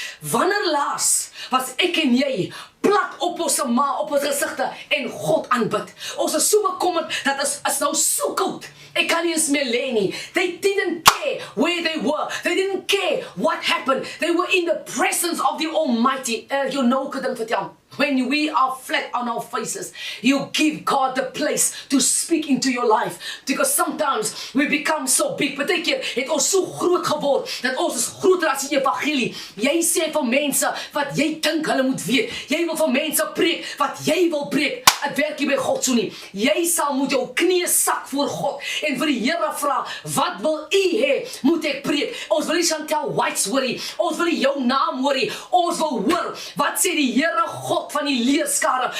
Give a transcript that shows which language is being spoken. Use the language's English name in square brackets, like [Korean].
[Afrikaans] Wanneer laas was ek en jy plat op ons maag, op ons gesigte en God aanbid? Ons is so bekommerd dat is nou so koud. Ek kan nie eens meer lê nie. [English] They didn't care where they were. They didn't care what happened. They were in the presence of the Almighty. You know, [Afrikaans] ek dink vertel. [English] When we are flat on our faces, you give God the place to speak into your life. Because sometimes we become so big. [Afrikaans] Partykeer het ons so groot geword, dat ons is groter as die evangelie. Jy sê vir mense wat jy dink hulle moet weet. Jy wil vir mense preek wat jy wil preek. Het werk nie by God so nie. Jy sal moet jou knieë sak voor God en vir die Here vra, wat wil u hê moet ek preek? Ons wil nie Chantel White hoor nie. Ons wil nie jou naam hoor nie. Ons wil hoor, wat sê die Here God van die leerskare?